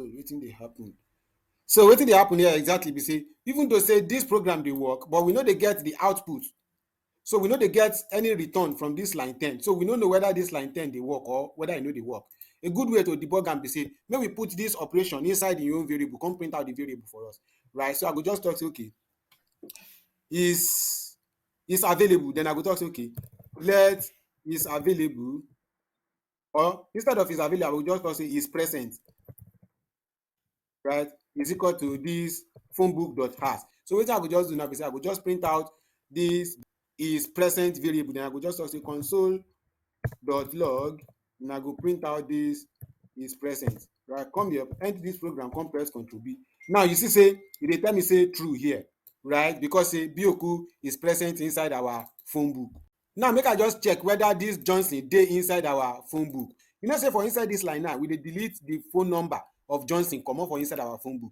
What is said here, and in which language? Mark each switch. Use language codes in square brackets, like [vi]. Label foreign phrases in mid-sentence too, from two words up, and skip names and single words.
[pcm] Wetin dey happen? So wetin dey happen here exactly be say even though say this program dey work, but we no dey get the output. So we no dey get any return from this line 10. So we no know whether this line 10 dey work or whether e no dey work. A good way to debug am be say make we put this operation inside the own variable, come print out the variable for us, right? So I go just talk say okay, is available. Then I go talk say okay, let is available, or instead of is available, I will just talk say is present, right, is equal to this phone book dot hash. So wetin I go just do now be say I go just print out this is present variable. Then I go just talk say console dot log, and I go print out this is present, right. Come here, enter this program, come press Ctrl B. Now you see say e dey tell me say true here, right, because say bioku is present inside our phone book. Now make I just check whether this johnson dey inside our phone book. You know say for inside this line now, we dey delete the phone number of johnson comot for inside our phone book.